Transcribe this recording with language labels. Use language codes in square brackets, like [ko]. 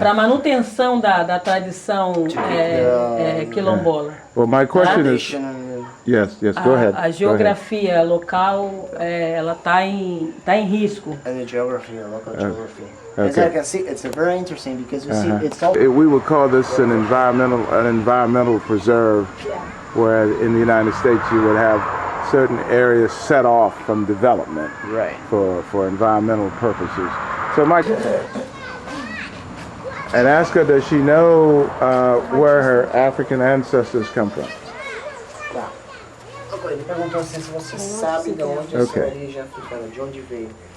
[pt] Para a manutenção da tradição quilombola. [en] Well, my question is, Tradition and yes, go ahead. [pt] A geografia local ela está em risco. [en] the geography, local geography. okay. As I can see, it's very interesting because you see it's all We would call this an environmental preserve, where in the United States you would have certain areas set off from development right. for environmental purposes. So Mike, and ask her, does she know where her African ancestors come from? [pt] Tá. Agora, ele perguntou assim, se você sabe de onde é a sua [en] Ok. [pt] origem africana, de onde veio.